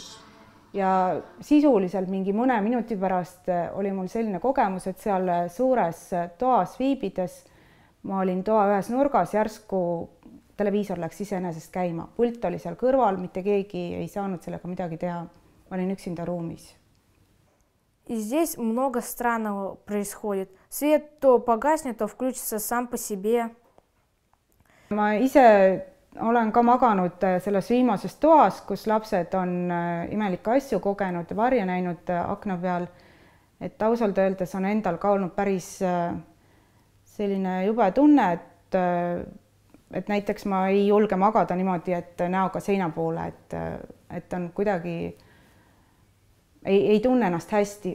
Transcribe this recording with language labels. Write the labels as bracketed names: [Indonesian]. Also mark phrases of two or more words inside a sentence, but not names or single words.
[Estonian] Ja sisuliselt mingi mõne minuti pärast oli mul selline kogemus, et seal suures toas viibides ma olin toa ühes nurgas, järsku televiisor läks iseenesest käima. Pult oli seal kõrval, mitte keegi ei saanud sellega midagi teha. Ma olin üksinda ruumis. [Russian] И здесь много странного происходит. Свет то погаснет, то включится сам по себе. [Estonian] Ma ise olen ka maganud selles viimases toas, kus lapsed on imelikke asju kogenud ja varja näinud akna peal. Et ausalt öeldes on endal ka olnud päris selline jube tunne, et näiteks ma ei julge magada niimoodi, et näoga seina poole, et on kuidagi ei tunne ennast hästi.